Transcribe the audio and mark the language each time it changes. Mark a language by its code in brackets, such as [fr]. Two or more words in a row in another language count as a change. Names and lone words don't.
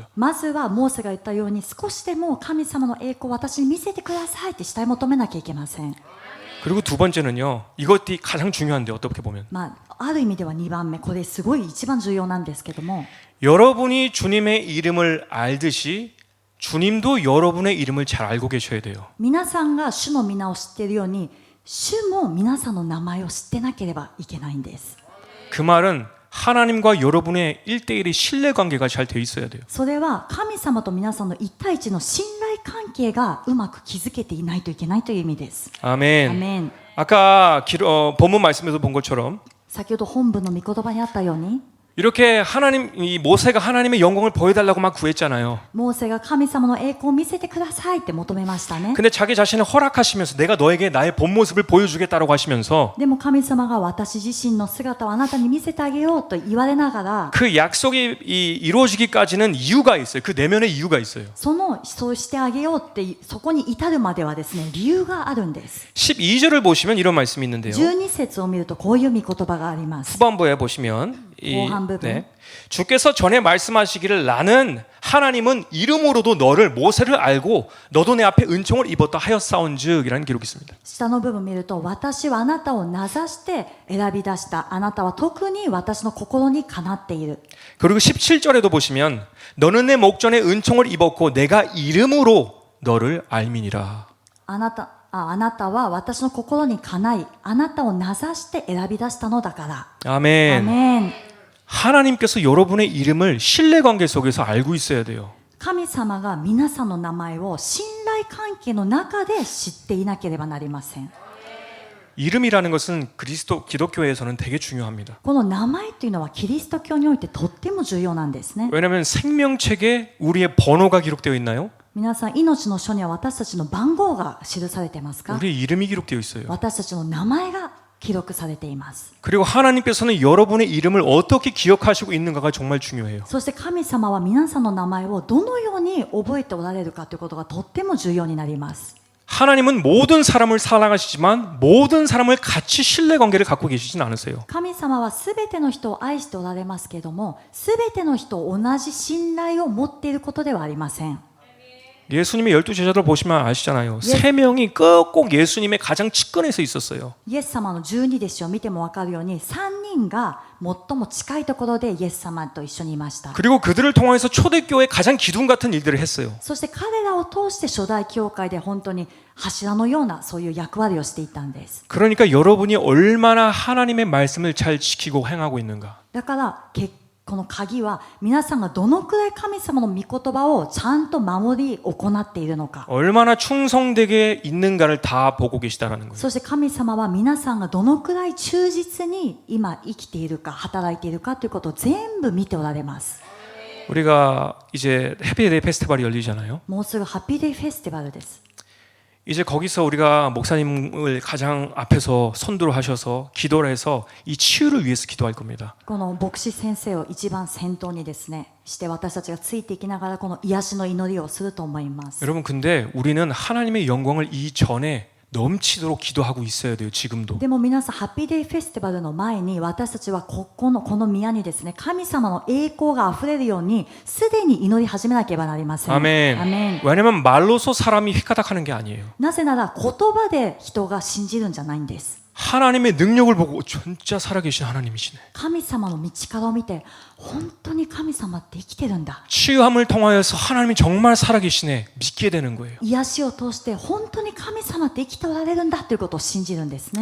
[ja] まずはモーセが言ったように少しでも神様の栄光を私に見せてくださいって慕い求めなきゃいけません。 [ko] 그리고 두 번째는요. 이것이 가장 중요한데 어떻게 보면 [ja] まあ、ある意味では2番目、これすごい一番重要なんですけども、 [ko] 여러분이 주님의 이름을 알듯이 주님도 여러분의 이름을 잘 알고 계셔야 돼요. [ja] 皆さんが主の皆を知っているように、主も皆さんの名前を知ってなければいけないんです。 [ko] 그 말은 하나님과 여러분의 1대1의 신뢰 관계가 잘 돼 있어야 돼요. [ja] それは神様と皆さんの1対1の信頼関係がうまく築けていないといけないという意味です。 [ko] 아멘. [ja] アメン。 [ko] 아까 본문 말씀에서 본 것처럼 [ja] 先ほど本文の御言葉にあったように、 [ko] 이렇게 이 모세가 하나님의 영광을 보여달라고 막 구했잖아요. [ja] モーセが神様の栄光を見せてくださいって求めましたね。 [ko] 근데 자기 자신을 허락하시면서 내가 너에게 나의 본 모습을 보여주겠다라고 하시면서 [ja] でも神様が私自身の姿をあなたに見せてあげようと言われながら、 [ko] 그 약속이 이루어지기까지는 이유가 있어요. 그 내면의 이유가 있어요. [ja] そうしてあげようってそこに至るまではですね、理由があるんです。 [ko] 12절을 보시면 이런 말씀이 있는데요. [ja] 12 節を見るとこういう御言葉があります。 [ko] 후반부에 보시면 후반 부분. 주께서 전에 말씀하시기를 나는 하나님은 이름으로도 너를 모세를 알고 너도 내 앞에 은총을 입었다 하였사온즉이라는 기록이 있습니다. [ja] 下の部分見ると、私はあなたを名指して選び出した。あなたは特に私の心にかなっている。 [ko] 그리고 17절에도 보시면 너는 내 목전에 은총을 입었고 내가 이름으로 너를 알미니라. [ja] あなたは私の心にかない。あなたを名指して選び出したのだから。 [ko] 아멘. [ja] アメン。 [ko] 하나님께서 여러분의 이름을 신뢰관계 속에서 알고 있어야 돼요. [ja] 神様が皆さんの名前を信頼関係の中で知っていなければなりません。 [ko] 이름이라는 것은 기독교에서는 되게 중요합니다. [ja] この名前というのはキリスト教においてとっても重要なんですね。 [ko] 왜냐하면 생명책에 우리의 번호가 기록되어 있나요? [ja] 皆さん、命の書には私たちの番号が記されてますか？ [ko] 우리의 이름이 기록되어 있어요. [ja] 私たちの名前が記録されています。 [ko] 그리고 하나님께서는 여러분의 이름을 어떻게 기억하시고 있는가가 정말 중요해요. [ja] そして神様は皆さんの名前をどのように覚えておられるかということがとっても重要になります。 [ko] 하나님은 모든 사람을 사랑하시지만 모든 사람을 같이 신뢰관계를 갖고 계시진 않으세요. [ja] 神様はすべての人を愛しておられますけれども、すべての人を同じ信頼を持っていることではありません。 [ko] 예수님의 12제자들 보시면 아시잖아요. 세 명이 꼭 예수님의 가장 측근에서 있었어요. [ja] イエス様の12弟子を見ても分かるように、3人が最も近いところでイエス様と一緒にいました。 [ko] 그리고 그들을 통해서 초대교회 가장 기둥 같은 일들을 했어요. [ja] そして彼らを通して初代教会で本当に柱のようなそういう役割をしていたんです。 [ko] 그러니까 여러분이 얼마나 하나님의 말씀을 잘 지키고 행하고 있는가. [ja] だからこの鍵は皆さんがどのくらい神様の御言葉をちゃんと守り行っているのか。 [ko] 얼마나 충성되게 있는가를 다 보고 계시다라는 거예요. [ja] そして神様は皆さんがどのくらい忠実に今生きているか働いているかということを全部見ておられます。 [ko] 우리가 이제 해피데이 페스티벌이 열리잖아요. [ja] もうすぐハッピーデイフェスティバルです。 [ko] 이제 거기서 우리가 목사님을 가장 앞에서 선두로 하셔서 기도를 해서 이 치유를 위해서 기도할 겁니다. [ja] この牧師先生を一番先頭にですねして私たちがついていきながらこの癒しの祈りをすると思います。 [ko] 여러분 근데 우리는 하나님의 영광을 이전에 넘치도록 기도하고 있어야 돼요. 지금도. [ja] でも皆さんハッピーデイフェスティバルの前に私たちはこの宮にですね神様の栄光があふれるようにすでに祈り始めなければなりません。 [ko] 아멘. [ja] アメン。 [ko] 왜냐면 말로서 사람이 휘가닥하는 게 아니에요. [ja] なぜなら言葉で人が信じるんじゃないんです。 [ko] 하나님의 능력을 보고 진짜 살아계신 하나님이시네. [ja] 神様の道からを見て本当に神様って生きてるんだ。 [ko] 치유함을 통하여서 하나님이 정말 살아계시네. 믿게 되는 거예요. [ja] 癒しを通して本当に神様って生きておられるんだということを信じるんですね。